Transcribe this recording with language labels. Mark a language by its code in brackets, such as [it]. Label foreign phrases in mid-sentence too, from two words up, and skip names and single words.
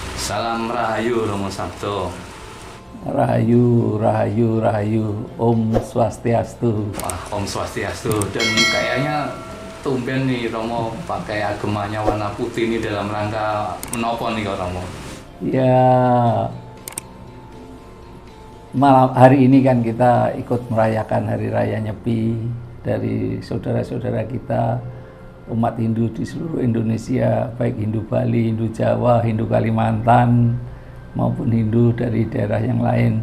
[id] Salam Rahayu Romo Sabto. Rahayu, Rahayu, Rahayu, Om Swastiastu. Wah, Om Swastiastu. Dan kayaknya tumben nih Romo pakai agemanya warna putih ini dalam rangka menopo nih kok Romo? Ya, malam hari ini kan kita ikut merayakan Hari Raya Nyepi dari saudara-saudara kita umat Hindu di seluruh Indonesia, baik Hindu Bali, Hindu Jawa, Hindu Kalimantan, maupun Hindu dari daerah yang lain.